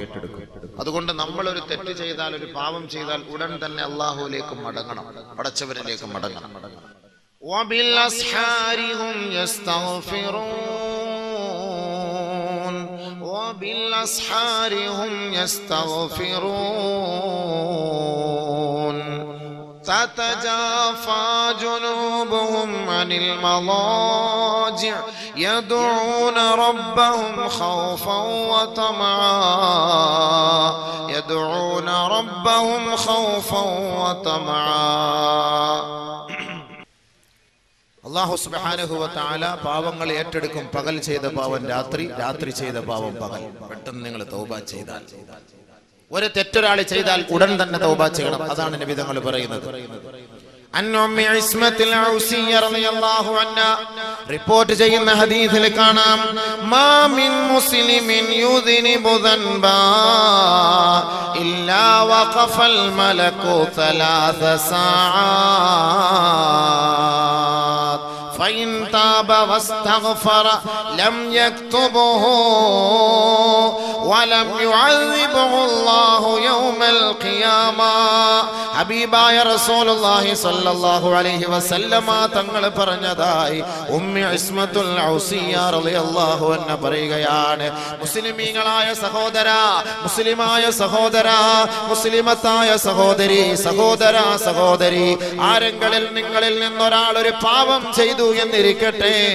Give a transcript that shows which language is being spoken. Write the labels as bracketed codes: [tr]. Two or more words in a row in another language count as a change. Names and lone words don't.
[ml] അതുകൊണ്ട് നമ്മൾ ഒരു തെറ്റ് ചെയ്താൽ, ഒരു പാവം ചെയ്താൽ ഉടൻ തന്നെ അല്ലാഹുവിലേക്ക് മടങ്ങണം, പടച്ചവരിലേക്ക് മടങ്ങണം. [ar] وبالأسحار هم يستغفرون وبالأسحار هم يستغفرون تتجافى جنوبهم عن المضاجع يدعون ربهم خوفا وطمعا يدعون ربهم خوفا وطمعا. [ml] അല്ലാഹു [ar] سبحانه وتعالى [ml] പാവങ്ങൾ ഏറ്റെടുക്കും. പകൽ ചെയ്ത പാവം രാത്രി, രാത്രി ചെയ്ത പാവം പകൽ. പെട്ടെന്ന് നിങ്ങൾ തൗബ ചെയ്താൽ, ഒരു തെറ്റൊരാൾ ചെയ്താൽ ഉടൻ തന്നെ തൗബ ചെയ്യണം. അതാണ് നബി തങ്ങൾ പറയുന്നത്. അന്നുമ്മി ഇസ്മത്തുൽ ഔസിയ്യ റളിയല്ലാഹു അൻഹാ റിപ്പോർട്ട് ചെയ്യുന്ന ഹദീസിൽ കാണാം, [ar] ما من مسلم يذنب ذنبا إلا وقف الملك ثلاث ساعات فإن تاب واستغفر لم يكتبه ولم يعذبه الله يوم القيامة. [ml] ഹബീബായ [ar] رسول الله صلى الله عليه وسلم [ml] തങ്ങൾ പറഞ്ഞതായി ഉമ്മി ഇസ്മത്തുൽ ഔസിയ്യ [ar] رضي الله عنها [ml] പറയുകയാണ്, മുസ്ലിമീങ്ങളായ സഹോദരാ, മുസ്ലിമായ സഹോദരാ, മുസ്ലിമത്തായ സഹോദരി, സഹോദരാ, സഹോദരി, ആരെങ്കിലും നിങ്ങളിൽ നിന്നൊരാൾ ഒരു പാപം ചെയ്തു എന്നിരിക്കട്ടെ,